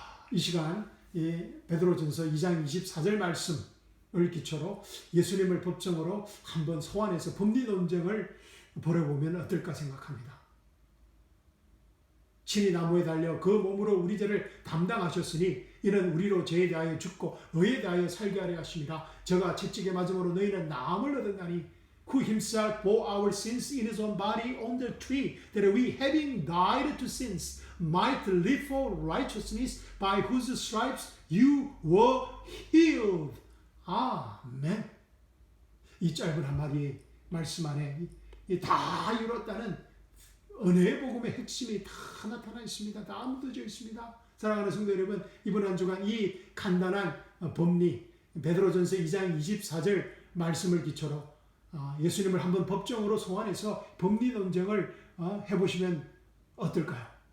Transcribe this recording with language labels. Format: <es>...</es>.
<ko>이 시간 베드로전서 2장 24절 말씀을 기초로 예수님을 법정으로 한번 소환해서 법리 논쟁을 벌여보면 어떨까 생각합니다. 친히 나무에 달려 그 몸으로 우리 죄를 담당하셨으니 이는 우리로 죄에 대하여 죽고 의에 대하여 살게 하려 하심이라.</ko> <en>저가 채찍에 맞음으로 너희는 나음을 얻었나니 who himself bore our sins in his own body on the tree, that we having died to sins might live for righteousness, by whose stripes you were healed.</en> <ko>아멘. 이 짧은 한마디 말씀 안에 다 이뤘다는 은혜의 복음의 핵심이 다 나타나 있습니다. 다 묻어져 있습니다. 사랑하는 성도 여러분, 이번 한 주간 이 간단한 법리, 베드로전서 2장 24절 말씀을 기초로 예수님을 한번 법정으로 소환해서 법리 논쟁을 해보시면 어떨까요?</ko>